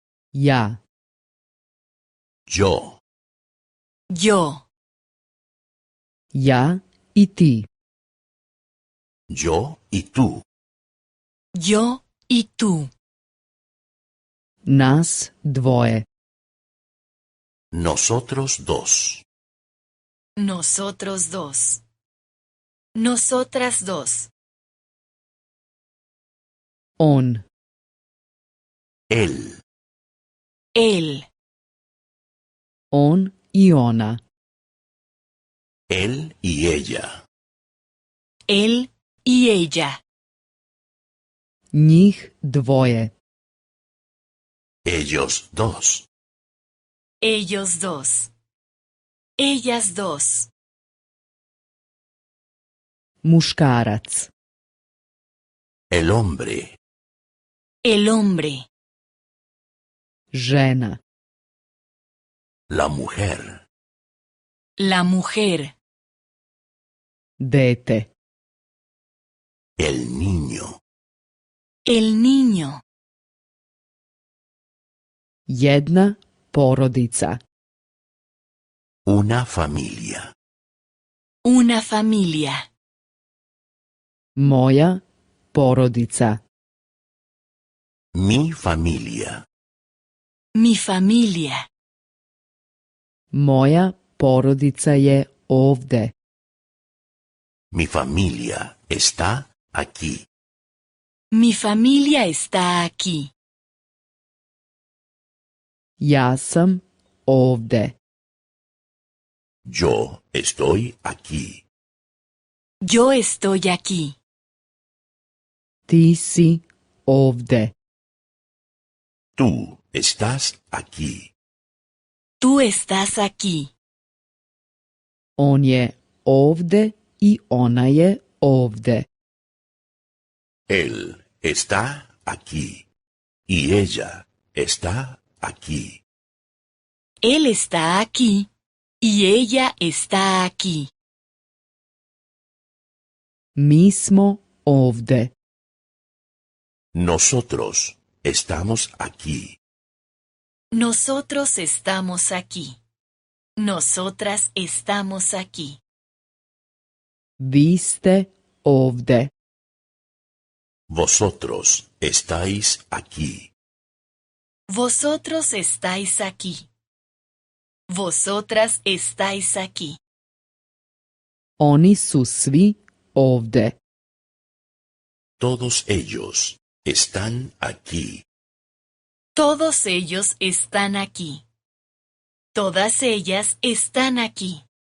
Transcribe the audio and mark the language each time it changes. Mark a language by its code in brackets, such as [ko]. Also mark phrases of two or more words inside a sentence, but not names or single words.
[sr] Ja. [es] Yo. Yo. [sr] Ja i ti. [es] Yo y tú. Yo y tú. [sr] Nas dvoje. [es] Nosotros dos. Nosotros dos. Nosotras dos. [sr] On. [es] Él. Él. [sr] On i ona. [es] Él y ella. Él y ella. [sr] Njih dvoje. [es] Ellos dos. Ellos dos. Ellas dos. [sr] Muškarac. [es] El hombre. El hombre. [sr] Žena. [es] La mujer. La mujer. [sr] Dete. [es] El niño. El niño. [sr] Jedna porodica. [es] Una familia. Una familia. [sr] Moja porodica. [es] Mi familia. Mi familia. [sr] Moja porodica je ovde. [es] Mi familia está aquí. Mi familia está aquí. [sr] Ja sam ovde. [es] Yo estoy aquí. Yo estoy aquí. [sr] Ti si ovde. [es] Tú estás aquí. Tú estás aquí. [sr] On je ovde i ona je ovde. [es] Él está aquí. Y ella está aquí. Él está aquí y ella está aquí. [sr] Mi smo ovde. [es] Nosotros estamos aquí. Nosotros estamos aquí. Nosotras estamos aquí. [sr] Vi ste ovde. [es] Vosotros estáis aquí. Vosotros estáis aquí. Vosotras estáis aquí. [sr] Oni su svi ovde. [es] Todos ellos están aquí. Todos ellos están aquí. Todas ellas están aquí.